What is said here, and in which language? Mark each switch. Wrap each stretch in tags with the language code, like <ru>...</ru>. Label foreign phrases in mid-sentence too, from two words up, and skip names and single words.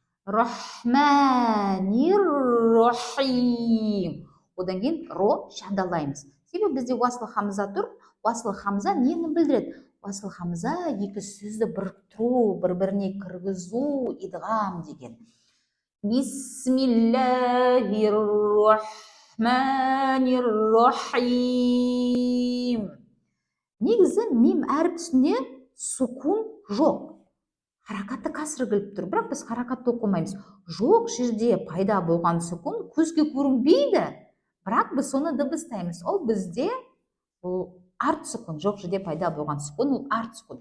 <ar>الرحمن الرحيم.</ar> <kk>Одан кейін ро шадалаймыз. Себебі бізде уасыл хамза тұр. Уасыл хамза нені білдіреді? Уасыл хамза екі сөзді біріктіру, бір-біріне кіргізу, идғам деген.</kk> <ar>بسم الله الرحمن الرحيم.</ar> <kk>Негізі мим әріпсіне сүкун жоқ. Харакатты касры келіп тұр, бірақ біз харакатты оқымаймыз. Жоқ жерде пайда болған сүкун көзге көрінбейді, бірақ біз соны дыбыстаймыз. Ол бізде арт сүкун, жоқ жерде пайда болған сүкун, ол арт сүкун.</kk>